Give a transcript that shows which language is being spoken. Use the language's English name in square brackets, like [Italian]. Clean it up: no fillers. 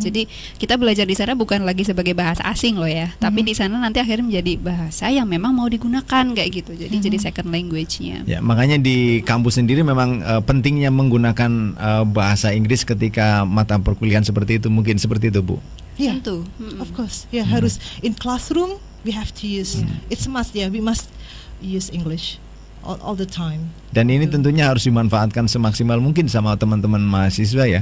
[Indonesian] Jadi kita belajar di sana bukan lagi sebagai bahasa asing loh ya, tapi di sana nanti akhirnya menjadi bahasa yang memang mau digunakan kayak gitu. Jadi jadi second language-nya. Ya, makanya di kampus sendiri memang pentingnya menggunakan bahasa Inggris ketika mata perkuliahan seperti itu, mungkin seperti itu Bu. Iya, [English] of course. [Indonesian] Ya, harus [English] in classroom we have to use. It's must ya, we must use English all the time. [Indonesian] Dan ini tentunya harus dimanfaatkan semaksimal mungkin sama teman-teman mahasiswa ya.